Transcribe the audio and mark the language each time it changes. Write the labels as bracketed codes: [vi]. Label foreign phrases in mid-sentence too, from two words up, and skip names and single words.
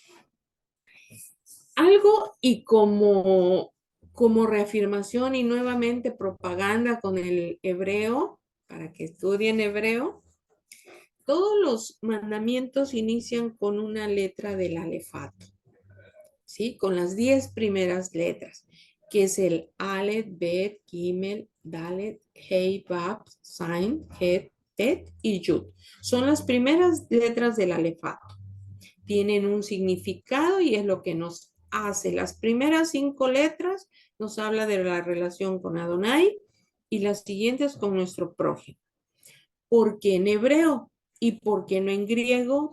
[es] Algo y como reafirmación y nuevamente propaganda con el hebreo, para que estudien hebreo, todos los mandamientos inician con una letra del alefato, ¿sí? Con las 10 primeras letras, que es el Aleph, Bet, Gimel, Dalet, Hei, Vav, Zain, Het, Tet y Yud. Son las primeras letras del alefato. Tienen un significado y es lo que nos hace. Las primeras 5 letras nos habla de la relación con Adonai y las siguientes con nuestro prójimo. ¿Por qué en hebreo? ¿Y por qué no en griego?